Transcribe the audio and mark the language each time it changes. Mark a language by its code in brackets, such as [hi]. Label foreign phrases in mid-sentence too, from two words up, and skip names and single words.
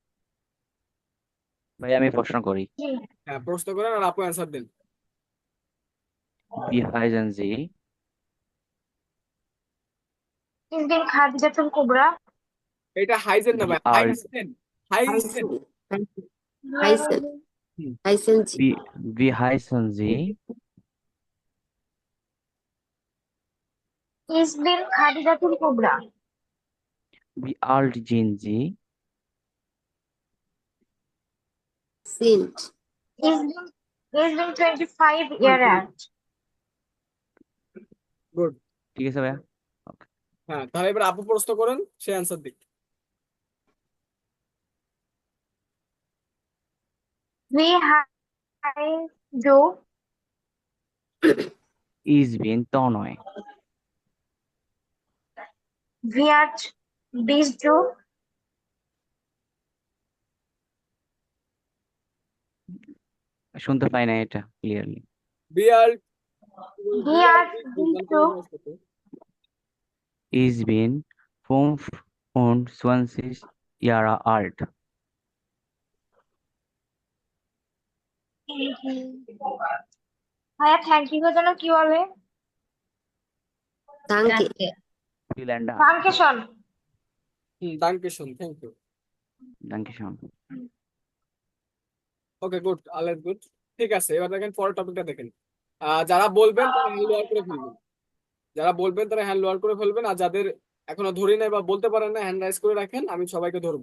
[bn] ভাই আমি প্রশ্ন করি। জি। হ্যাঁ, প্রশ্ন করেন আর আপু অ্যান্সার দেন। [de] Wie heißen Sie? Ich bin Khadijatul Kubra. [bn] এটা হাইজেন না [de] Wie [bn] ভাই, [de] alt? হাইজেন। Heißen, [bn] হুম। [de] heißen Sie. Wie heißen Sie? Ich bin Khadijatul Kubra. Wie alt sind Sie? Sind. Ich bin 25 Jahre alt. [bn] গুড। ঠিক আছে ভাইয়া। হ্যাঁ, তাহলে এবার আপু প্রশ্ন করেন, সে অ্যান্সার দিক। [de] Wie heißt du? Ich bin Tonnoi. Wie alt bist du? [bn] শুনতে পাই না এটা ক্লিয়ারলি। বিয়ার [de] Wie alt bist du? Ich bin 25 Jahre alt. [bn] ভাইয়া [en] thank you [bn] এর জন্য কি বলবে? [de] Danke. Vielen Dank. Dankeschön. [en] দাঙ্কেশন, thank you. [de] Dankeschön. [bn] ওকে, গুড, [de] alles gut. [bn] ঠিক আছে, এবার দেখেন পরের টপিকটা দেখেন। যারা বলবেন তারা [en] hand lower [bn] করে ফেলবেন, যারা বলবেন তারা [en] hand lower [bn] করে ফেলবেন, আর যাদের এখনো ধরি নাই বা বলতে পারেন না [en] hand raise [bn] করে রাখেন, আমি সবাইকে ধরবো।